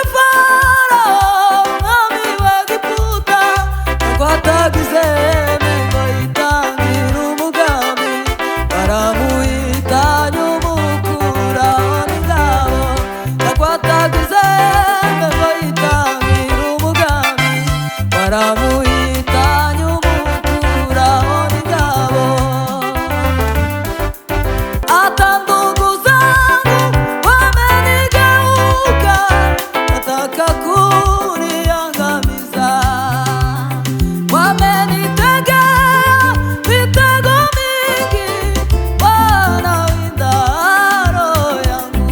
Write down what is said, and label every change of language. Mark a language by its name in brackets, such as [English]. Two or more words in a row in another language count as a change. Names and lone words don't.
[Rundi] Farao mwami w'Egiputa, nakwatagize mengo yitangira umugambi, waramuhitanye umukuraho n'ingabo, nakwatagize mengo yitangira umugambi, waramuhitanye umukuraho n'ingabo. [Swahili] Hata ndugu zangu wamenigeuka, wataka kuniangamiza, wamenitegea mitego mingi, wanawinda roho yangu.